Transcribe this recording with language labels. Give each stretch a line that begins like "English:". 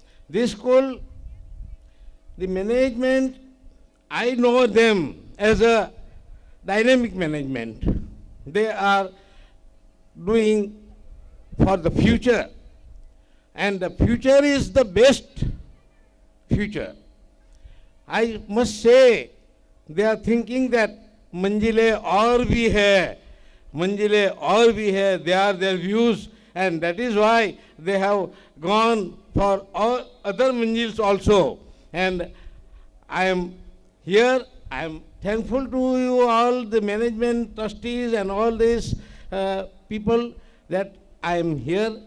English: This school, the management, I know them as a dynamic management. They are doing for the future, and the future is the best future. I must say, they are thinking that
Hindi: मंजिलें और भी है,
English: मंजिलें और भी है. They are their views, and that is why they have gone for all other manjils also. And I am here, I am thankful to you all, the management, trustees, and all these people, that I am here.